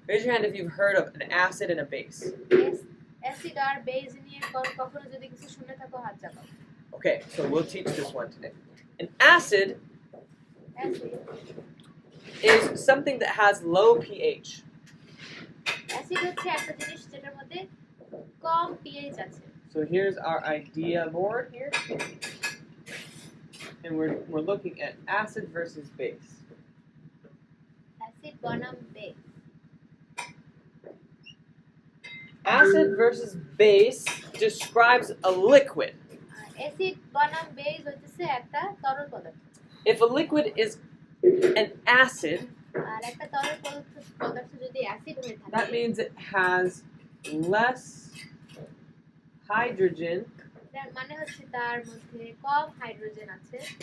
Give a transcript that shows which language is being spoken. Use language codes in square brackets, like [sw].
[en] Raise your hand if you've heard of an acid and a base. [bn] Acid আর base নিয়ে কখনো যদি কিছু শুনে থাকো হাত জাগাও [en] Okay, so we'll teach this one today. An acid [bn] acid [en] is something that has low pH. [bn] Acid হচ্ছে একটা জিনিস যেটার মধ্যে কম pH আছে [en] So here's our idea board here. And we're looking at acid versus base. [bn] Acid বনাম base [en] Acid versus base describes a liquid. [bn] Acid বনাম base হচ্ছে একটা তরল পদার্থ [en] If a liquid is an acid, [bn] আর একটা তরল পদার্থ যদি অ্যাসিড হয়ে [en] that [bn] থাকে [en] means it has less hydrogen [bn] তার মানে হচ্ছে তার মধ্যে কম হাইড্রোজেন আছে